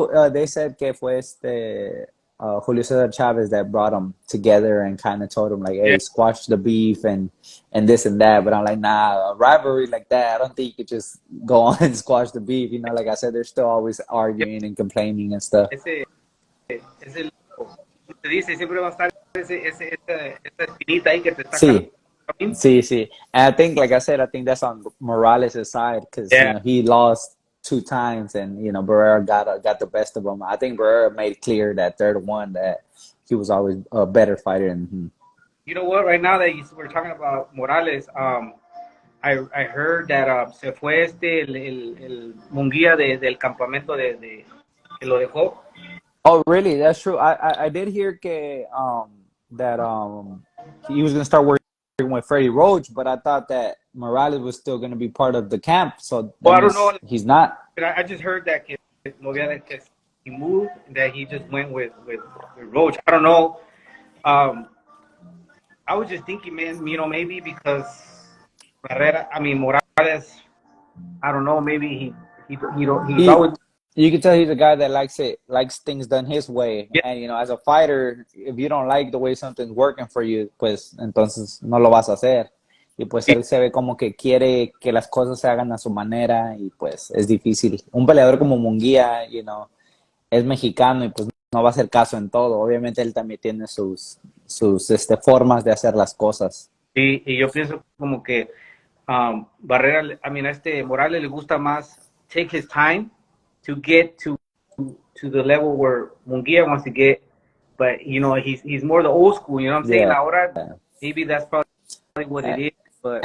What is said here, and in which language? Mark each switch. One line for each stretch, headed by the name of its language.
English: They said que fue Julio Cesar Chavez that brought them together and kind of told them like, Yeah, "Hey, squash the beef and this and that." But I'm like, nah, a rivalry like that, I don't think you could just go on and squash the beef. Like I said, they're still always yeah. arguing and complaining and stuff.
Spanish: Ese te dice, siempre va a estar esa espinita ahí que te está Sí, calando. see, see.
English: And I think, like I said, I think that's on Morales' side because Yeah, he lost two times, and Barrera got the best of him. I think Barrera made clear that third one that he was always a better fighter than him. you know what? Right now that we're talking about Morales, I heard that se fue el Munguía del campamento que lo dejó. Oh, really? That's true. I did hear that he was gonna start working with Freddie Roach, but I thought that Morales was still gonna be part of the camp. So Well, that I don't know. means he's not. But I just heard that que he moved, that he just went with Roach. I don't know. Um, I was just thinking, man, maybe because Morales, I don't know, maybe he's He always you can tell he's a guy that likes things done his way. yeah, And as a fighter, if you don't like the way something's working for you, pues entonces no lo vas a hacer.
Spanish: Y pues él se ve como que quiere que las cosas se hagan a su manera y pues es difícil. Un peleador como Munguía, es mexicano y pues no va a hacer caso en todo. Obviamente él también tiene sus formas de hacer las cosas.
English: y yo pienso como que Barrera, a Morales le gusta más take his time to get to the level where Munguia wants to get, but he's more the old school. You know what I'm saying? Yeah. Ahora maybe that's probably what it is, but